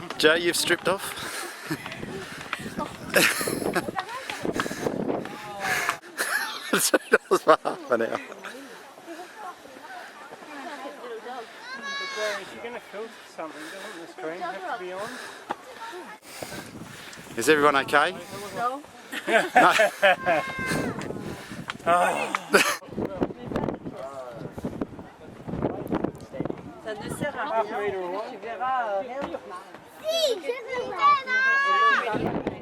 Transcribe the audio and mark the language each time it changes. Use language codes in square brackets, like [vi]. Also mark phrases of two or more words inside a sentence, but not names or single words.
[en] Joe, you've stripped off? $2 for half an hour. If you're going to filter something, doesn't the screen have to be on? Is everyone okay? No. [fr] Ça ne sert à rien, tu verras rien de Si, je veux vraiment.